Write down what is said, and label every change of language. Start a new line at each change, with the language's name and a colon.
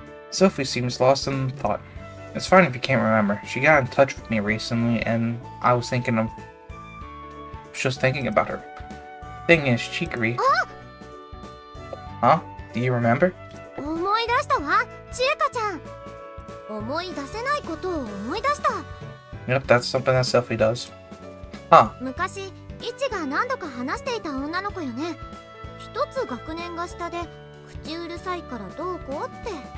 English: Sophie seems lost in thought. It's fine if you can't remember. She got in touch with me recently, and I was just thinking about her. Thing is, Chicory... Huh? Do you remember?
Japanese: 思い出したわ、ちえかちゃん。思い出せないことを思い出した。
English: Yep, that's something that Sophie does. Huh.
Japanese: 昔、イチが何度か話していた女の子よね。一つ学年が下で口うるさいからどうこうって。